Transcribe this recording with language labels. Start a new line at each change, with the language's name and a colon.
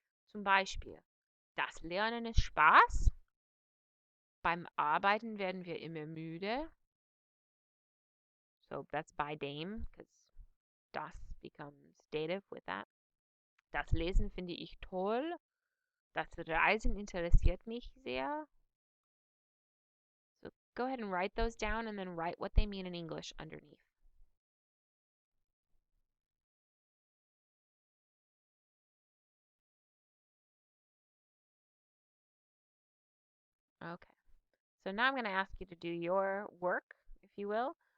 German: Zum Beispiel, das Lernen ist Spaß. Beim Arbeiten werden wir immer müde.
English: So that's by Dame, because das becomes dative with that.
German: Das Lesen finde ich toll. Das Reisen interessiert mich sehr.
English: So go ahead and write those down and then write what they mean in English underneath. Okay. So now I'm going to ask you to do your work, if you will.